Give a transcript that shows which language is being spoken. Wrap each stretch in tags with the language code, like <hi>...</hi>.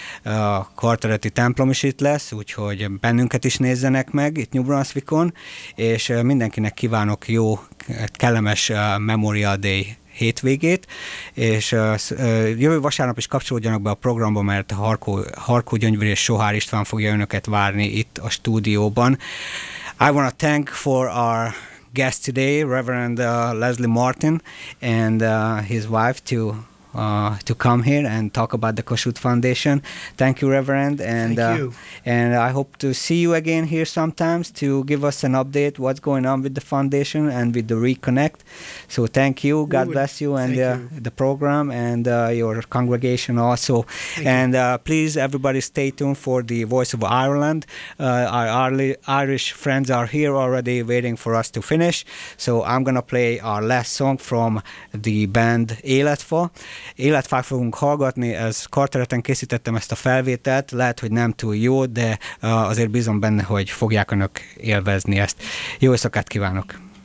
<hu>A Carteretti templom is itt lesz, úgyhogy bennünket is nézzenek meg itt New Brunswickon, és mindenkinek kívánok jó, kellemes Memorial Day hétvégét, és jövő vasárnap is kapcsolódjanak be a programba, mert Harkó Gyöngyvér és Sohár István fogja önöket várni itt a stúdióban.</hu> <en>I want to thank for our guest today, Reverend Leslie Martin and his wife to come here and talk about the Kossuth Foundation. Thank you, Reverend. And, thank you. And I hope to see you again here sometimes to give us an update what's going on with the foundation and with the Reconnect. So thank you. Bless you and the program and your congregation also. Please, everybody, stay tuned for the Voice of Ireland. Our Irish friends are here already waiting for us to finish. So I'm going to play our last song from the band Életfa.</en> <hu>Életfát fogunk hallgatni, ez Carteretten készítettem ezt a felvételt, lehet, hogy nem túl jó, de azért bízom benne, hogy fogják önök élvezni ezt. Jó éjszakát kívánok!</hu>